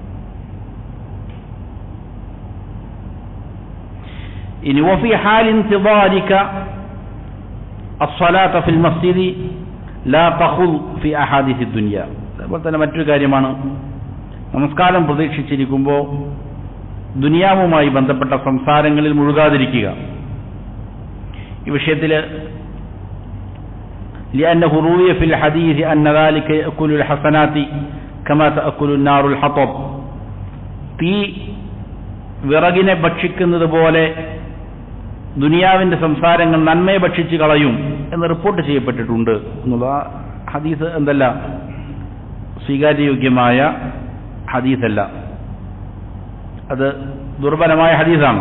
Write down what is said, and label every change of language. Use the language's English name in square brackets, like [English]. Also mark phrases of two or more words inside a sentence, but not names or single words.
[Arabic] ഇനി وفي حال انتظارك الصلاة في المسجد لا تدخل في أحاديث الدنيا. [Malayalam] അതുപോലെ തന്നെ മറ്റൊരു കാര്യമാണ്, നമസ്കാരം പ്രതീക്ഷിച്ചിരിക്കുമ്പോൾ ദുനിയാവുമായി ബന്ധപ്പെട്ട സംസാരങ്ങളിൽ മുഴുകാതിരിക്കുക. ഈ വിഷയത്തിൽ [Arabic] لأنه روي في الحديث أن ذلك يأكل الحسنات كما تأكل النار الحطب. [Malayalam] തീ വിറകിനെ ഭക്ഷിക്കുന്നത് പോലെ ദുനിയാവിന്റെ സംസാരങ്ങൾ നന്മയെ ഭക്ഷിച്ച് കളയും എന്ന് റിപ്പോർട്ട് ചെയ്യപ്പെട്ടിട്ടുണ്ട് എന്നുള്ള ഹദീസ് എന്തല്ല, സ്വീകാര്യയോഗ്യമായ ഹദീസല്ല, അത് ദുർബലമായ ഹദീസാണ്.